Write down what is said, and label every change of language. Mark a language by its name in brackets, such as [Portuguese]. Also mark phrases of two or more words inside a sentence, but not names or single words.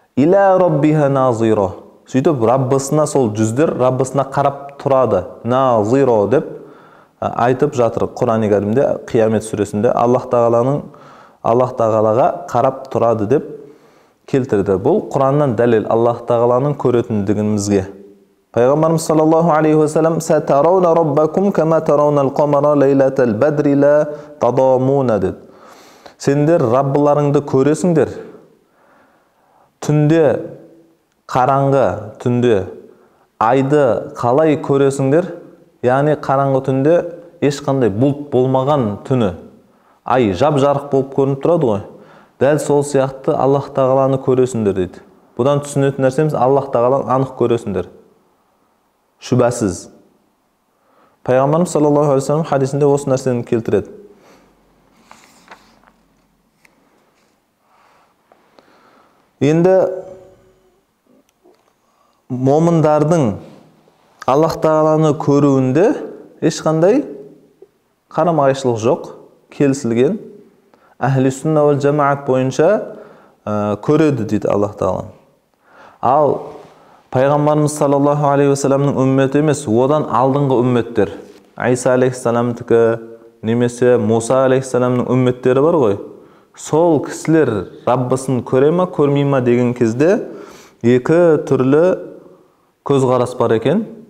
[Arabic] إلى ربها ناظرة, [Kazakh] Сөйтіп Раббысына, сол жүздер Раббысына қарап тұрады. Назиро деп айтып жатыр Құран-ы Кәрімде, Қиямет сүресінде Аллах Тағалаға қарап тұрады деп келтірді. Бұл Құраннан дәлел Аллах Тағаланың көретіндігімізге. [Arabic] Пайғамбарымыз صلى الله عليه وسلم سترون ربكم كما ترون القمر ليلة البدر لا تضامون деді. [Kazakh] Сендер Раббыларыңды көресіңдер. Түнде қараңғы, түнде айды қалай көресіңдер? Яғни қараңғы түнде ешқандай бұлт болмаған түні. Ай жап-жарық болып көрініп тұрады ғой. Дәл сол сияқты Аллах Тағаланы көресіңдер дейді. Бұдан түсінетін нәрсеміз Аллах Тағаланы анық көресіңдер. Шүбәсіз. Пайғамбарымыз [Arabic] صلى الله عليه وسلم [Kazakh] хадисінде осы нәрсені келтіреді. Енді момындардың Аллах Тағаланы көруінде ешқандай қарама-қайшылық жоқ, келісілген. [Arabic] أهل السنة والجماعة [Kazakh] бойынша көреді дейді Аллах Тағаланы. Ал Пайғамбарымыз [Arabic] صلى الله عليه وسلم [Kazakh] үмметі емес, одан алдыңғы үмметтер, Айса алейхиссаламдікі, немесе Муса алейхиссаламның үмметтері бар ғой. Сол кісілер Раббысын көре ма, көрмей ма деген кезде екі түрлі көзқарас бар екен.